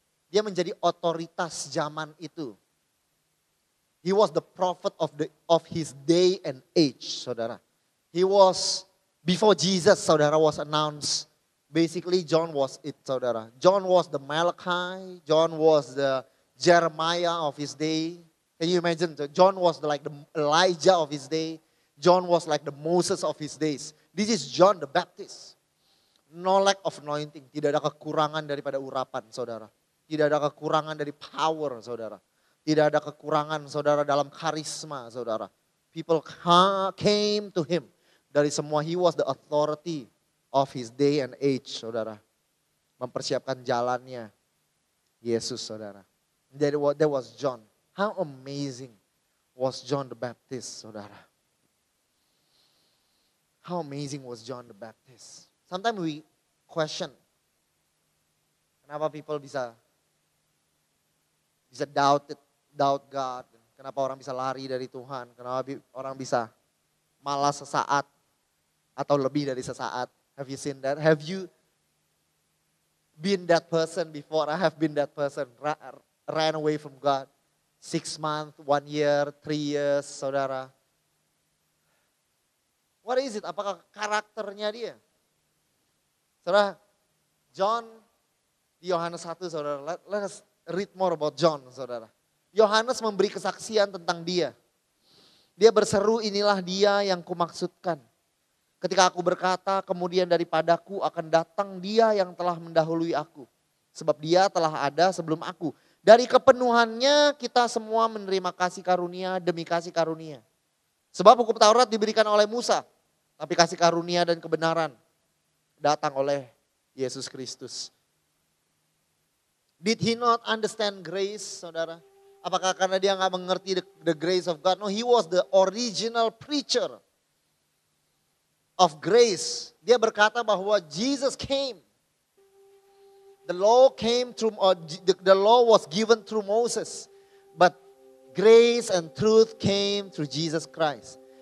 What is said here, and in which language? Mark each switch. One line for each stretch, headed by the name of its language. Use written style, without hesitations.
Indonesian: Dia menjadi otoritas zaman itu.
English: He was the prophet of his day and age, saudara. He was, before Jesus, saudara, was announced. Basically, John was it, saudara. John was the Malachi. John was the Jeremiah of his day. Can you imagine? John was like the Elijah of his day. John was like the Moses of his days. This is John the Baptist. No lack of anointing.
Indonesian: Tidak ada kekurangan daripada urapan, saudara. Tidak ada kekurangan dari power, saudara. Tidak ada kekurangan, saudara, dalam karisma, saudara.
English: People came to him.
Indonesian: Dari semua,
English: he was the authority of his day and age, saudara.
Indonesian: Mempersiapkan jalannya Yesus, saudara.
English: That was John. How amazing was John the Baptist, saudara. How amazing was John the Baptist. Sometimes we question,
Indonesian: kenapa people bisa doubt God, kenapa orang bisa lari dari Tuhan, kenapa orang bisa malas sesaat atau lebih dari sesaat.
English: Have you seen that? Have you been that person before? I have been that person, ran away from God. 6 months, 1 year, 3 years, saudara. What is it?
Indonesian: Apakah karakternya dia? Saudara, John di Yohanes 1, saudara.
English: Let us read more about John, saudara.
Indonesian: Yohanes memberi kesaksian tentang dia. Dia berseru, inilah dia yang kumaksudkan. Ketika aku berkata, kemudian daripadaku akan datang dia yang telah mendahului aku. Sebab dia telah ada sebelum aku. Dari kepenuhannya kita semua menerima kasih karunia demi kasih karunia. Sebab hukum Taurat diberikan oleh Musa. Tapi kasih karunia dan kebenaran datang oleh Yesus Kristus.
English: Did he not understand grace, saudara?
Indonesian: Apakah karena dia nggak mengerti
English: the grace of God? No, he was the original preacher of grace.
Indonesian: Dia berkata bahwa
English: Jesus came. The law came through, the law was given through Moses, but grace and truth came through Jesus Christ.